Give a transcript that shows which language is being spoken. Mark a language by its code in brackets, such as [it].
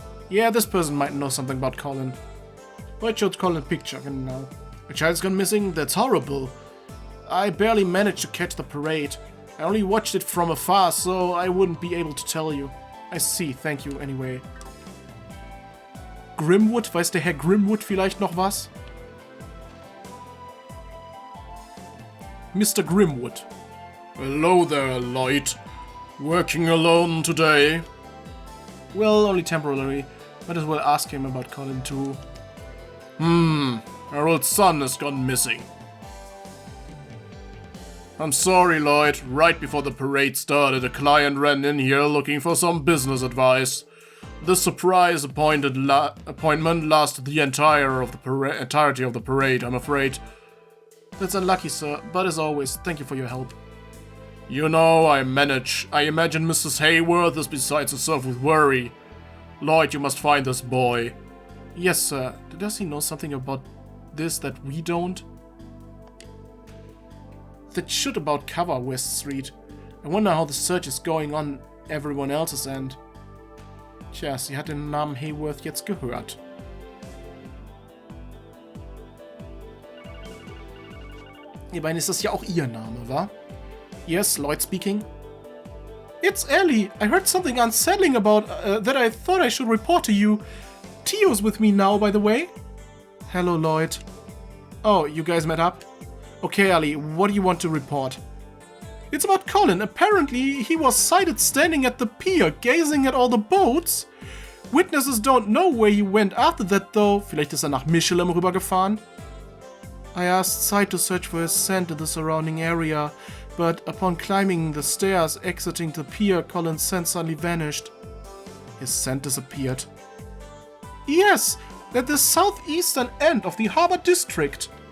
[en] Yeah, this person might know something about Colin. Why showed Colin a picture? [de] Genau. [en] A child's gone missing? That's horrible. I barely managed to catch the parade. I only watched it from afar, so I wouldn't be able to tell you. I see, thank you anyway. Grimwood? [de] Weiß der Herr Grimwood vielleicht noch was? [en] Mr. Grimwood. Hello there, Lloyd. Working alone today? Well, only temporarily. Might as well ask him about Colin too. Our old son has gone missing. I'm sorry, Lloyd. Right before the parade started, a client ran in here looking for some business advice. This surprise appointment lasted the entirety of the parade, I'm afraid. That's unlucky, sir, but as always, thank you for your help. You know, I imagine Mrs. Hayworth is beside herself with worry. Lloyd, you must find this boy. Yes, sir. Does he know something about this that we don't? That should about cover West Street. I wonder how the search is going on everyone else's end. [de] Tja, sie hat den Namen Hayworth jetzt gehört. Ich meine, ist das ja auch ihr Name, wa? [en] Yes, Lloyd speaking. It's Ellie. I heard something unsettling about that I thought I should report to you. Tio's with me now, by the way. Hello, Lloyd. Oh, you guys met up? Okay, Ellie, what do you want to report? It's about Colin. Apparently, he was sighted standing at the pier, gazing at all the boats. Witnesses don't know where he went after that, though. [de] Vielleicht ist nach Michelin rübergefahren. [en] I asked Sight to search for his scent in the surrounding area, but upon climbing the stairs exiting the pier, Colin's scent suddenly vanished. His scent disappeared. Yes, at the southeastern end of the harbor district.